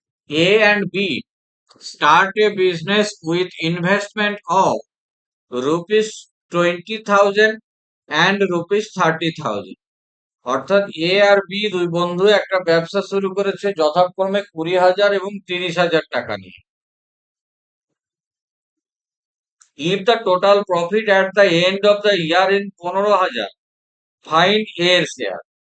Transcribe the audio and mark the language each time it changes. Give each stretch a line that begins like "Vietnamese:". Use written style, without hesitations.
English: A and B start a business with investment of rupees 20,000 and rupees 30,000।
Bangla: অর্থাৎ এ আর B দুই বন্ধু একটা ব্যবসা শুরু করেছে যথাক্রমে 20,000 এবং 30,000 টাকা নিয়ে।
English: If the total profit at the end of the year in 15,000, find A
Bangla: এর শেয়ার।